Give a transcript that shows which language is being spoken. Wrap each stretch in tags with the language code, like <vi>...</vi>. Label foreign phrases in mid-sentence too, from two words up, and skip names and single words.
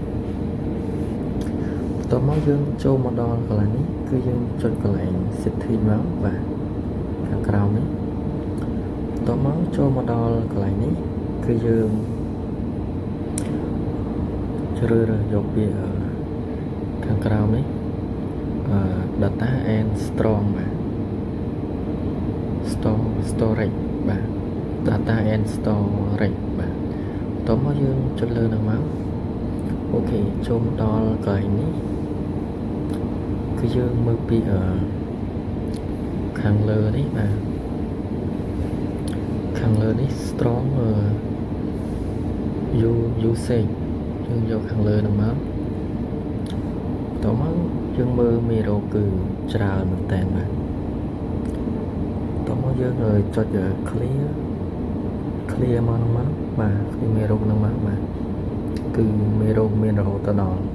<km>បន្ទាប់មកយើងចូលមកដល់កន្លែងនេះគឺយើងចុចកន្លែង setting មកបាទខាងក្រោមនេះបន្ទាប់មកចូលមកដល់កន្លែងនេះគឺយើងជ្រើសរើសយកពីខាងក្រោមនេះ</km> <en>data and strong</en> <km>បាទ storage បាទ</km> <en>data and storage</en> <km>បាទបន្ទាប់មកយើងចុចលើនឹងមកអូខេចូលមកដល់កន្លែងនេះគឺយើងមើលពី ខាងលើនេះបាទខាងលើនេះ</km> <en>strong usage</en> <km>យើងយកខាងលើនឹងមកតោះមកយើងមើលមេរោគគឺច្រើនមែនតើបាទតោះមកយើងចុច clear មកនឹងមកបាទគឺមេរោគនឹងមកបាទគឺមេរោគមានរហូតដល់</km>